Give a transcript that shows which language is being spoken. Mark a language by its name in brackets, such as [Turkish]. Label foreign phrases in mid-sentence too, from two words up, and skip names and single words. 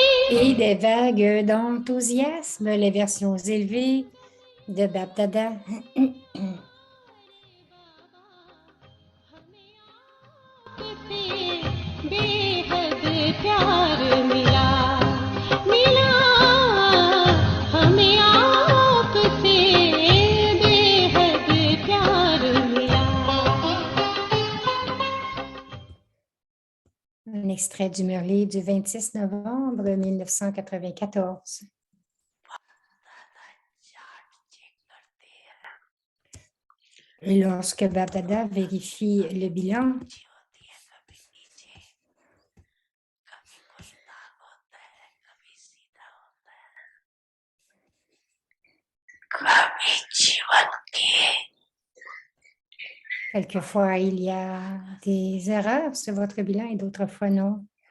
[French] et des vagues d'enthousiasme, les versions élevées de Bapdada. [Hindi] आपसे बेहद प्यार मिला मिला हमें आपसे बेहद प्यार मिला [French] Un extrait du Murli du 26 novembre 1994. Lorsque Bapdada vérifie le bilan, quelquefois il y a des erreurs sur votre bilan et d'autres fois non.